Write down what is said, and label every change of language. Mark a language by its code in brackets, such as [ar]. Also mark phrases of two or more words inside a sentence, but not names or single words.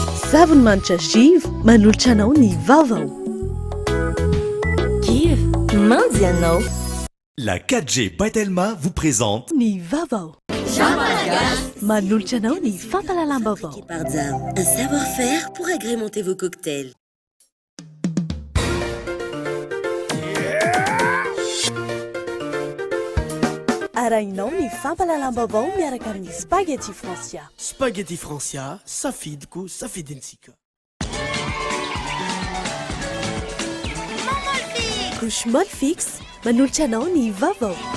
[mg] Zavon-manitra Giv manolotra anao ny vaovao. Giv, mandy ianao. [fr] La 4G Batelma vous présente [mg] Ny vaovao. Manolotra anao ny fampalalam-baovao. [fr] Un savoir-faire pour agrémenter vos cocktails. [mg] Arahinao ny fampalalam-baovao miaraka amin'ny spaghetti Francia. Spaghetti Francia, safidiko, safidintsika. Couche Molle Fixe manolotra anao ny vaovao.